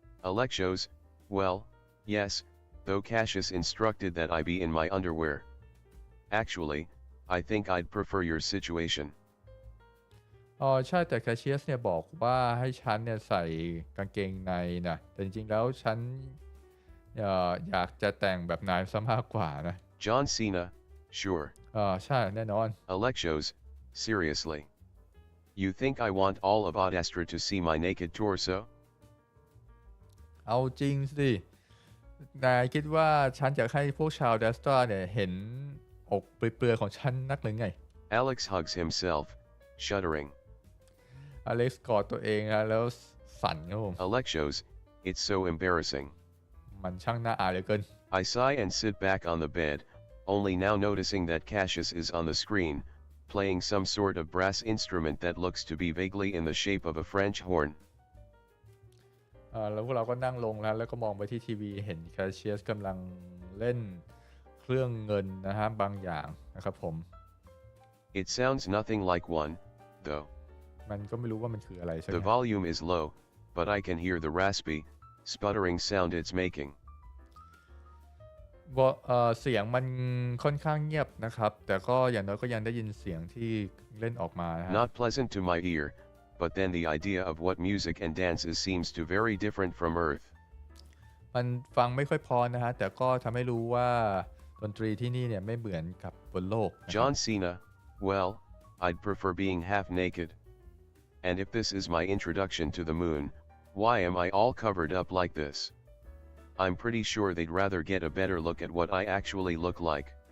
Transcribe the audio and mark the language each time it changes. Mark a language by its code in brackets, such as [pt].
[en] Alexos, well, yes, though Cassius instructed that I be in my underwear. Actually, I think I'd prefer your situation. [th] ใช่แต่แคชเชียสเนี่ยบอกว่าให้ฉันเนี่ยใส่กางเกงในนะแต่จริงๆแล้วฉันอยากจะแต่งแบบนายซะมากกว่านะ [en] John Cena, sure. [th] ใช่แน่นอน [en] Alexos, seriously. You think I want all of Odestra to see my naked torso? [th] เอาจริงสินายคิดว่าฉันอยากให้พวกชาวเดสตราเนี่ยเห็นอกเปลือยๆของฉันนักหรือไง [en] Alex hugs himself, shuddering. [th] อเล็กซ์กอดตัวเองนะแล้วสั่นครับผม [en] Alexos, it's so embarrassing. [th] มันช่างน่าอายเหลือเกิน [en] I sigh and sit back on the bed, only now noticing that Cassius is on the screen, playing some sort of brass instrument that looks to be vaguely in the shape of a French horn. [th] แล้วพวกเราก็นั่งลงแล้วก็มองไปที่ทีวีเห็นแคชเชียสกำลังเล่นเค รื่องเงินนะฮะบางอย่างนะครับผม [en] It sounds nothing like one, though. [th] มันก็ไม่รู้ว่ามันคืออะไรใช่ไหม [en] The volume is low, but I can hear the raspy, sputtering sound it's making. [th] เสียงมันค่อนข้างเงียบนะครับแต่ก็อย่างน้อยก็ยังได้ยินเสียงที่เล่นออกมานะฮะ [en] Not pleasant to my ear, but then the idea of what music and dances seems to very different from Earth. [th] มันฟังไม่ค่อยพอนะฮะแต่ก็ทำให้รู้ว่าดนตรีที่นี่เนี่ยไม่เหมือนกับบนโลก [en] John Cena, well, I'd prefer being half naked. And if this is my introduction to the moon, why am I all covered up like this? I'm pretty sure they'd rather get a better look at what I actually look like.